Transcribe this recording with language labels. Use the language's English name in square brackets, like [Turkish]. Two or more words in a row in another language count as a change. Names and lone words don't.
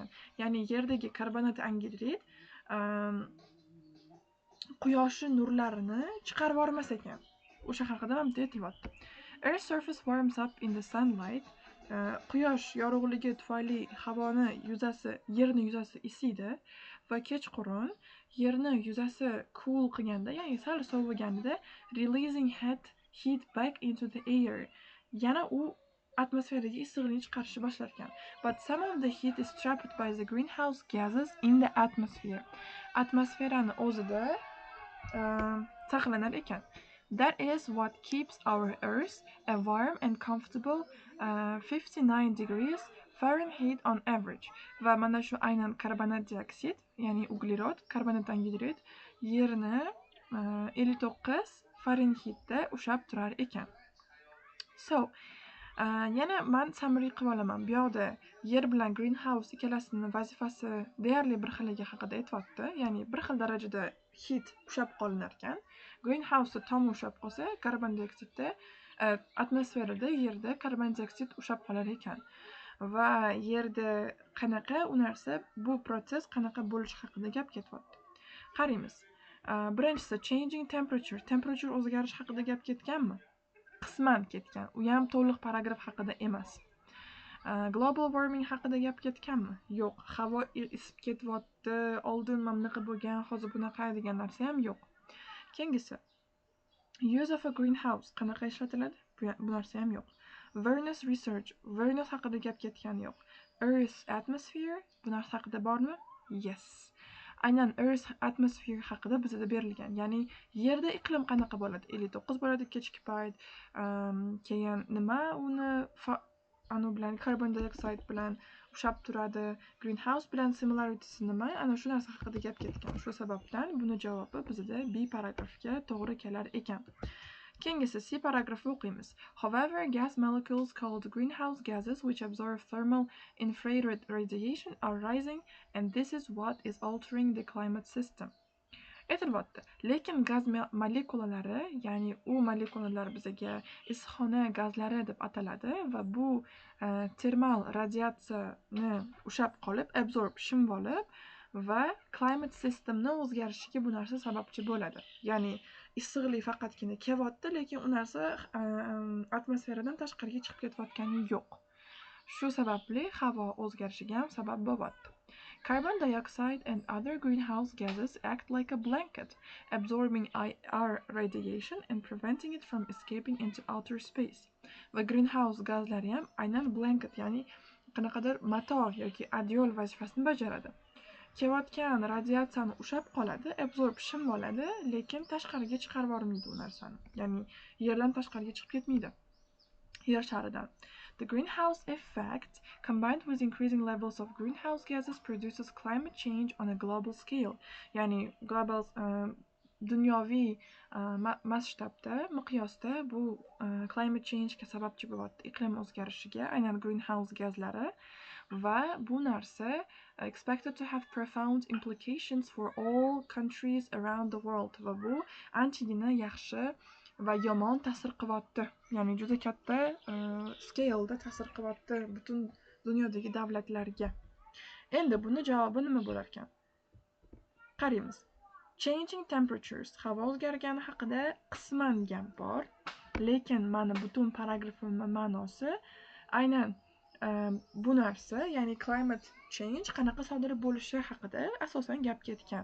[Uzbek] Ya'ni yerdagi karbonat angidrid quyosh nurlarini chiqarib yubormas ekan. O'sha haqida ham aytilyapti. [English] Earth surface warms up in the sunlight. [Uzbek] Quyosh yorug'ligi tufayli yerni yuzasi isiydi va kechqurun yerni yuzasi cool qilganda, ya'ni sal soviganida [English] releasing heat back into the air. [Uzbek] Yana u atmosferaga issiqlikni chiqarishni boshlar ekan. [English] But some of the heat is trapped by the greenhouse gases in the atmosphere. [Uzbek] Atmosferani o'zida saqlanar ekan. [English] That is what keeps our Earth a warm and comfortable 59 degrees Fahrenheit on average. [Uzbek] Va mana shu aynan karbonat dioksid, ya'ni uglerod, karbonat angidrid yerni 59 Fahrenheitda ushlab turar ekan. So, yana men summary qilib olaman. Bu yoqda yer bilan greenhouse ikkalasining vazifasi deyarli bir xilligi haqida aytyapti. Ya'ni bir xil darajada heat ushlab qolinar ekan. Greenhouse'da tom ushlab qolsa, karbon dioksidda atmosferada, yerda karbon dioksid ushlab qolar ekan. Va yerda qanaqa u narsa, bu proses qanaqa bo'lishi haqida gap ketyapti. Qaraymiz. Birinchisi [English] changing temperature. [Uzbek] Temperature o'zgarish haqida gap ketganmi? Qisman ketgan. U ham to'liq paragraf haqida emas. [English] Global warming [Uzbek] haqida gap ketganmi? Yo'q. Havo isib ketyapti, oldin mamlaqa bo'lgan, hozir bunaqa degan narsa ham yo'q. Keyingisi. [English] Use of a greenhouse [Uzbek] qanaqa ishlatiladi? Bu narsa ham yo'q. [English] Venus research. [Uzbek] Venus haqida gap ketgani yo'q. [English] Earth atmosphere. [Uzbek] Bu narsa haqida bormi? Yes. Aynan [English] Earth atmosphere [Uzbek] haqida bizda berilgan. Ya'ni yerda iqlim qanaqa bo'ladi? 59 bo'ladi kechki payt. Keyin nima uni bilan [English] carbon dioxide [Uzbek] bilan ushlab turadi. Greenhouse bilan similarity nima? Ana shu narsa haqida gap ketgan. Shu sababdan buni javobi bizda B paragrafga to'g'ri kelar ekan. Keyingisi C paragrafni o'qiymiz. [English] However, gas molecules called greenhouse gases which absorb thermal infrared radiation are rising, and this is what is altering the climate system. [Uzbek] Aytilyapti. Lekin gaz molekulalari, ya'ni u molekulalar bizga issiqxona gazlari deb ataladi va bu termal radiatsiyani ushlab qolib, absorb shimib olib va [English] climate systemni [Uzbek] o'zgarishiga bu narsa sababchi bo'ladi. Ya'ni issiqlik faqatgina kelyapti, lekin u narsa atmosferadan tashqariga chiqib ketayotgani yo'q. Shu sababli havo o'zgarishiga ham sabab bo'lyapti. [English] Carbon dioxide and other greenhouse gases act like a blanket, absorbing IR radiation and preventing it from escaping into outer space. [Uzbek] Va greenhouse gazlari ham aynan blanket, ya'ni qanaqadir mato yoki adyol vazifasini bajaradi. Kelayotgan radiatsiyani ushlab qoladi, absorb shimib oladi, lekin tashqariga chiqarib yubormaydi u narsani. Ya'ni yerdan tashqariga chiqib ketmaydi. Yer sharidan. [English] The greenhouse effect, combined with increasing levels of greenhouse gases, produces climate change on a global scale. [Uzbek] Ya'ni global dunyoviy masshtabda, miqyosda bu [English] climate change [Uzbek] ga sababchi bo'lyapti, iqlim o'zgarishiga, aynan greenhouse gazlari va bu narsa [English] expected to have profound implications for all countries around the world [Uzbek] va bu anchagina yaxshi va yomon ta'sir qilyapti. Ya'ni juda katta scale'da ta'sir qilyapti butun dunyodagi davlatlarga. Endi buni javobi nima bo'lar ekan? Qaraymiz. [English] Changing temperatures, [Uzbek] havo o'zgargani haqida qisman gap bor, lekin mana butun paragrafning ma'nosi aynan bu narsa, ya'ni [English] climate change [Uzbek] qanaqa sodir bo'lishi haqida asosan gap ketgan.